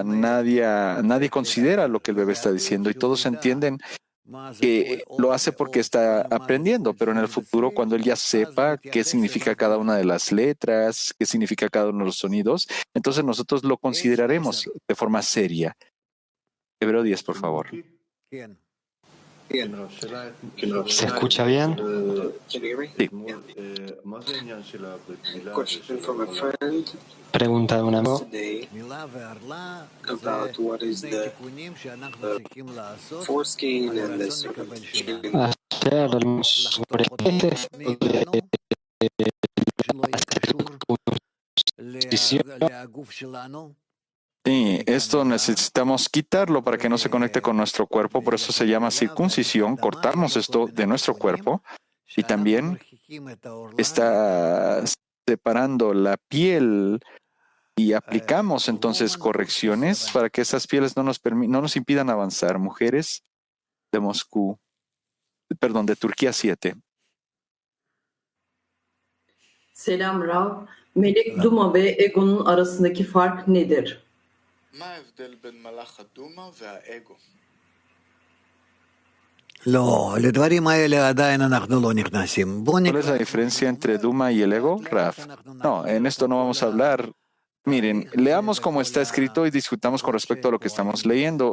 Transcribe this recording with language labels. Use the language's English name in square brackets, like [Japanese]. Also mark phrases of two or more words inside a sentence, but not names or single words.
[Spanish] Nadie considera lo que el bebé está diciendo y todos entienden que lo hace porque está aprendiendo, pero en el futuro, cuando él ya sepa qué significa cada una de las letras, qué significa cada uno de los sonidos, entonces nosotros lo consideraremos de forma seria. Hebreo 10, por favor. ¿Se escucha bien? Sí. Pregunta de un amigo. [English] About what is the foreskin and the circumcision. [Spanish] Ayer hablamos sobre este Sí, esto necesitamos quitarlo para que no se conecte con nuestro cuerpo, por eso se llama circuncisión. Cortamos esto de nuestro cuerpo y también está separando la piel y aplicamos entonces correcciones para que esas pieles no nos impidan avanzar. Mujeres de Moscú, perdón, de Turquía 7. [Turkish] Selam Rav. Melek Duma ve Ego'nun arasındaki fark nedir? [Spanish] ¿Cuál es la diferencia entre Duma y el ego, Raf? No, en esto no vamos a hablar. Miren, leamos cómo está escrito y discutamos con respecto a lo que estamos leyendo.